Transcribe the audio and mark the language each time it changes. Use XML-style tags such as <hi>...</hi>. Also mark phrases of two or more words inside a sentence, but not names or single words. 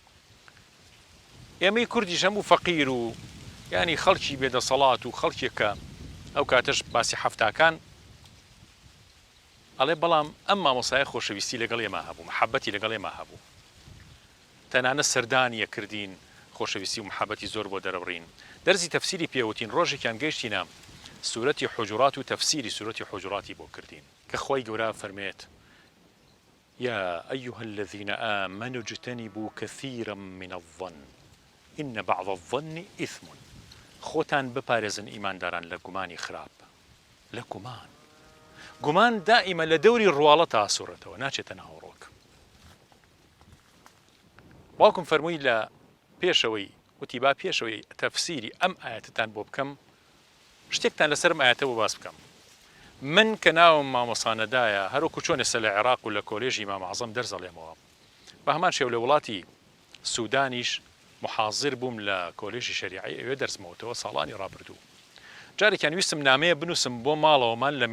<ckb>ئێمەی کوردیش هەموو فەقیر و ینی خەڵکی بێدەسەڵات و خەڵکێکە ئەو کاتەش باسی حەفتاکان ئەڵێ بەڵام ئەم مامۆسایە خۆشەویستی لەگەڵ ئێمە هەبوو محەبەتی لەگەڵ ئێمە هەبوو تەنانە سەردانیە کردین خۆشەویستی و محەبەتی زۆر بۆ دەرەبڕین دەرزی تەفسیری پێوتین ڕۆژێکیان گەیشتینە سورەتی حجرات و تەفسیری سورەتی حجراتی بۆ کردین کە خۆی گەورە فەرمێت</ckb> <ar>يا أيها الذين آمنوا اجتنبوا كثيرا من الظن إن بعض الظن إثم</ar> <ckb>خۆتان بپارێزن ئیمانداران لە گومانی خراپ لە گومان دائیمە لە دەوری ڕواڵە تا سوورەتەوە ناچێتە ناوەڕۆک باوکم فەرمووی لە پێشەوەی وتی با پێشەوەی تەفسیری ئەم ئاەتتان بۆ بکەم شتێکتان لەسەر ئاەتەوە باس بکەم من کە ناوم مامۆسانەدایە هەروکو چۆن ئێستا لە عێراق و لە کۆلێژی ئیمام عەزەم دەرزەڵێمەوە بە هەمان شێو لە وڵاتی سوودانیش محاضر بووم لە کۆلێژی شەریعی ئەوێ دەرسمەوتەوە ساڵانی ڕابردوو جارێکیان ویستم نامەیە بنووسم بۆ ماڵەوەمان لە</ckb>